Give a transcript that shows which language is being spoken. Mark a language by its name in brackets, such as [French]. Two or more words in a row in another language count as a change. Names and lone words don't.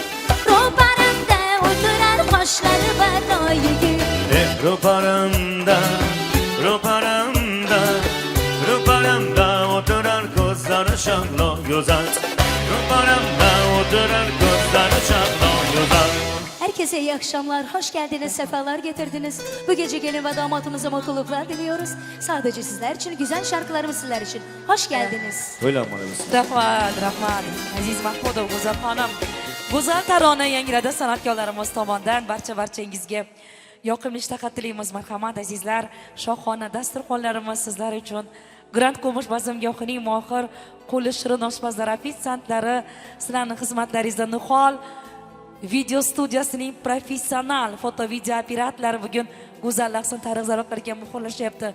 [Uzbek] Ro'paramda o'tirar qoshlari barno yigit. Ro'paramda, ro'paramda, ro'paramda o'tirar ko'zlari shahlo go'zal. Ro'paramda o'tirar ko'zlari shahlo go'zal. [Turkish] Herkese iyi akşamlar, hoş geldiniz, sefalar getirdiniz. Bu gece gelin ve damatımıza mutluluklar diliyoruz. Sadece sizler için, güzel şarkılarımız sizler için. Hoş geldiniz. [Uzbek] Rahmat, rahmat. Aziz Mahmudov, Go'zal xonim. Go'zal tarona yangradi san'atkorlarimiz tomonidan barchangizga yoqimli ishtaqa tilaymiz. Marhamat azizlar, shohona dasturxonlarimiz sizlar uchun. Grand Kumush bazmgohining mohir qo'li shirin oshpazlar, ofitsiantlari sizlarning xizmatlaringizda Nihol video studiyasining professional foto video operatorlari bugun go'zal lahzani tarix zaroqlarga muhrlashyapti.